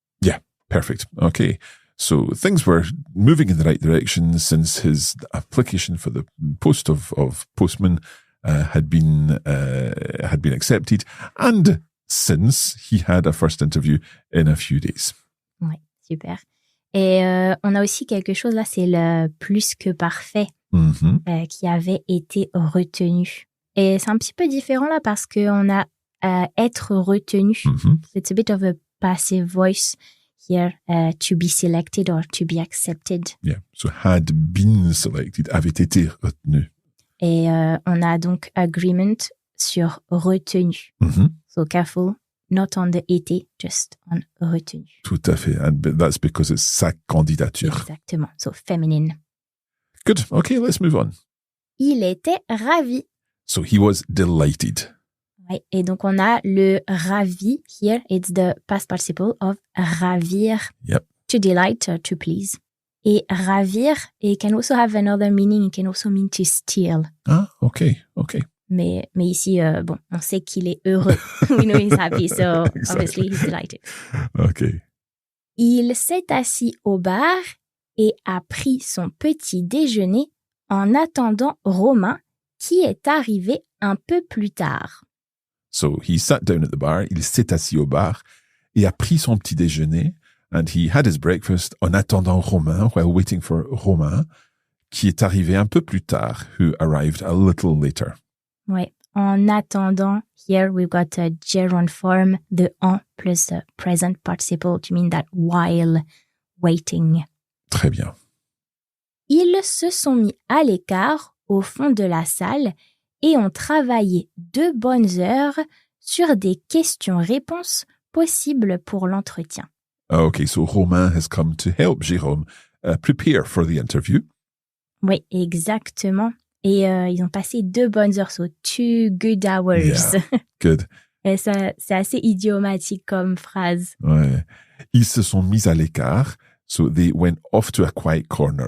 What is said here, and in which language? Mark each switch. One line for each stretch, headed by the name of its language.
English: Yeah, perfect. Okay. So things were moving in the right direction since his application for the post of postman had been accepted, and since he had a first interview in a few days.
French: Ouais, super. Et on a aussi quelque chose là, c'est le plus que parfait qui avait été retenu. Et c'est un petit peu différent là parce qu'on a être retenu. Mm-hmm.
English: It's a bit of a passive voice here, to be selected or to be accepted. Yeah, so had been selected,
French: avait été retenu. Et on a donc agreement sur retenu. Mm-hmm.
English: So careful, not on the été, just on retenu.
French: Tout à fait,
English: and that's because it's
French: sa candidature. Exactement,
English: so feminine. Good, okay, let's move on.
French: Il était ravi.
English: So he was delighted.
French: Ouais, et donc on a le ravi
English: here, it's the past participle of
French: ravir.
English: Yep. To delight, to please. Et ravir, it can also have another meaning, it can also mean to steal. Ah, okay.
French: Mais ici, bon, on sait qu'il est heureux.
English: We know he's happy, so Exactly. obviously he's delighted. Okay.
French: Il s'est assis au bar et a pris son petit déjeuner en attendant Romain, qui est arrivé un peu plus tard.
English: So he sat down at the bar,
French: il s'est assis au bar, et a pris son petit déjeuner,
English: and he had his breakfast
French: en attendant Romain,
English: while waiting for Romain,
French: qui est arrivé un peu plus tard,
English: who arrived a little later. Ouais,
French: en attendant,
English: here we've got a gerund form, the en plus the present participle to mean that while waiting.
French: Très bien. Ils se sont mis à l'écart au fond de la salle et ont travaillé 2 bonnes heures sur des questions-réponses possibles pour l'entretien.
English: Okay, so Romain has come to help Jérôme prepare for the interview.
French: Oui, exactement. Et ils ont passé 2 bonnes heures,
English: so 2 good hours. Yeah. Good.
French: Et ça, c'est assez idiomatique comme phrase. Ouais. Ils se sont mis à l'écart,
English: so they went off to a quiet corner.